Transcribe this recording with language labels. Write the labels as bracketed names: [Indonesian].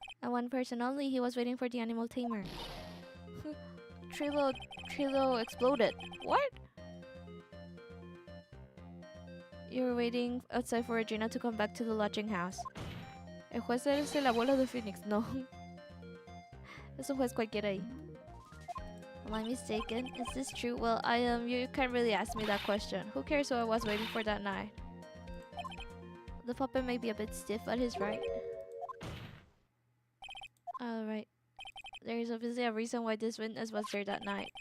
[English] one person only. He was waiting for the animal tamer. Trilo exploded. What? You were waiting outside for Regina to come back to the lodging house. [Spanish] El juez es el abuelo de Phoenix. No. Es un juez cualquiera ahí. [English] Am I mistaken? Is this true? Well, you can't really ask me that question. Who cares who I was waiting for that night? The puppet may be a bit stiff, but he's right. Alright. There is obviously a reason why this witness was there that night.